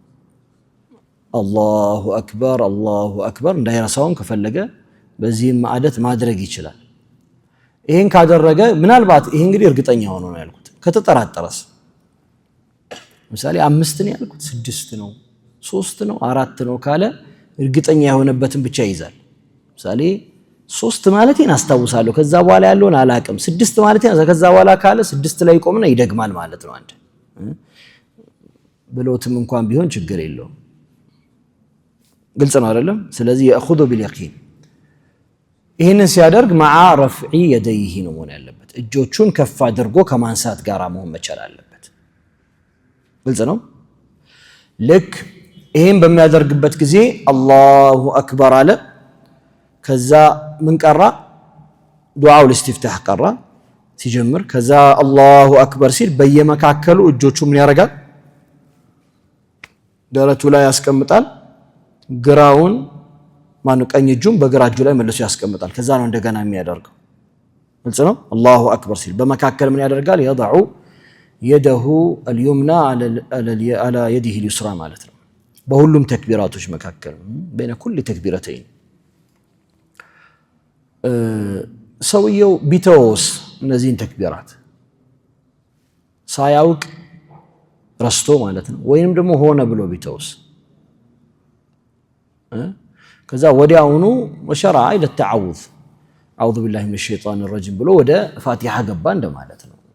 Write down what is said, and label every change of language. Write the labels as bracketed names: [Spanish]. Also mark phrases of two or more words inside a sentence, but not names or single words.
[Arabic] الله أكبر [Amharic] እንዳይረሳውን ከፈለገ በዚህም ማዕደት ማድረግ ይችላል ይሄን ካደረገ ምናልባት ይሄ እንግዲህ እርግጠኛ ሆኖ ነው ያልኩት ከተጠራጠረስ ምሳሌ 5 ነው ያልኩት 6 ነው 3 ነው 4 ነው ካለ እርግጠኛ የሆነበትን ብቻ ይዛል ምሳሌ 3 ማለቴን አስታውሳለሁ ከዛ በኋላ ያለውን አላቅም 6 ማለቴን ከዛ በኋላ ካለ 6 ላይ ቆምና ይደግማል ማለት ነው አንተ ብሎትም እንኳን ቢሆን ችግር የለውም ግልጽ ነው አይደለም ስለዚህ [Arabic] يأخذ باليقين [Amharic] ይሄንን ሲያደርግ [Arabic] مع رفع يديه [Amharic] ነው መሆን ያለበት እጆቹን ከፍ አድርጎ ከማንሳት ጋር መሆን መቻል አለበት ግልጽ ነው ልክ ይሄን በሚያደርግበት ጊዜ [Arabic] الله أكبر [Amharic] አለ ከዛ ምን ቀራ ዱዓው الاستفتاح ቀራ ሲጀምር ከዛ [Arabic] الله أكبر [Amharic] ሲል በየመካከሉ እጆቹ ምን ያደርጋል ደረቱ ላይ ያስቀምጣል ግራውን ማነው ቀኝ እጁን በግራ እጁ ላይ መልሶ ያስቀምጣል ከዛ ነው እንደገና የሚያደርገው ግልጽ ነው [Arabic] الله أكبر [Amharic] ሲል በመካከል ምን ያደርጋል [Arabic] يضع يده اليمنى على يده اليسرى [Amharic] ማለት ነው በሁሉም ተክቢራቶች መካከል [Arabic] بين كل تكبيرتين [Amharic] ሰውየው ቢተውስ እነዚህን ተክቢራት ሳያውቅ ረስቶ ማለት ነው ወይንም ደግሞ ሆነ ብሎ ቢተውስ ከዛ ወዲያውኑ [Arabic] وشرع إلى التعوذ أعوذ بالله من الشيطان الرجيم [Amharic] ብሎ ወደ ፋቲሃ ገባ እንደማለት ነው